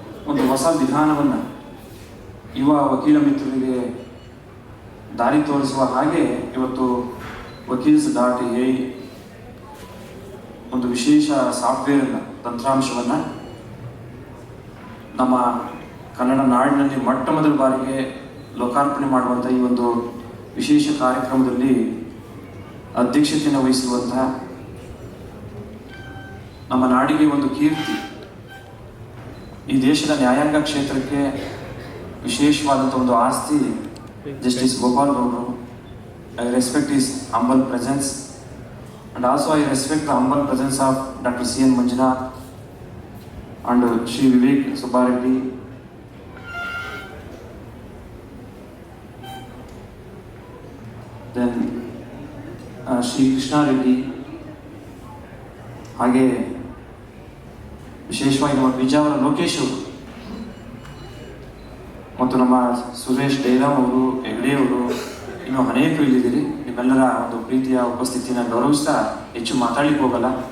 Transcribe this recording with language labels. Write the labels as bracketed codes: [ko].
[kn] ಒಂದು ಹೊಸ ವಿಧಾನವನ್ನು ಯುವ ವಕೀಲ ಮಿತ್ರರಿಗೆ ದಾರಿ ತೋರಿಸುವ ಹಾಗೆ ಇವತ್ತು ವಕೀಲ್ಸ್.ai ಒಂದು ವಿಶೇಷ ಸಾಫ್ಟ್ವೇರನ್ನು, ತಂತ್ರಾಂಶವನ್ನು ನಮ್ಮ ಕನ್ನಡ ನಾಡಿನಲ್ಲಿ ಮೊಟ್ಟ ಮೊದಲ ಬಾರಿಗೆ ಲೋಕಾರ್ಪಣೆ ಮಾಡುವಂಥ ಈ ಒಂದು ವಿಶೇಷ ಕಾರ್ಯಕ್ರಮದಲ್ಲಿ ಅಧ್ಯಕ್ಷತೆಯನ್ನು ವಹಿಸಿರುವಂತಹ ನಮ್ಮ ನಾಡಿಗೆ ಒಂದು ಕೀರ್ತಿ, ಈ ದೇಶದ ನ್ಯಾಯಾಂಗ ಕ್ಷೇತ್ರಕ್ಕೆ ವಿಶೇಷವಾದಂಥ ಒಂದು ಆಸ್ತಿ [en] Justice Gopal Gaudru. I respect his humble presence, and also I respect the humble presence of Dr. C.N. Manjunath and Shri Vivek Subbareddy. Then Shri Krishna Reddy. [kn] ಹಾಗೆ ವಿಶೇಷವಾಗಿ ನಮ್ಮ ಬಿಜಾವರ ಲೋಕೇಶ್ ಅವರು ಮತ್ತು ನಮ್ಮ ಸುರೇಶ್ ಡೈರಾಮ್ ಅವರು, ಹೆಗ್ಡೆ ಅವರು, ಇನ್ನೂ ಅನೇಕರು ಇಲ್ಲಿದ್ದೀರಿ. ನಿಮ್ಮೆಲ್ಲರ ಒಂದು ಪ್ರೀತಿಯ ಉಪಸ್ಥಿತಿಯನ್ನು ಗೌರವಿಸ್ತಾ ಹೆಚ್ಚು ಮಾತಾಡ್ಲಿಕ್ಕೆ ಹೋಗಲ್ಲ.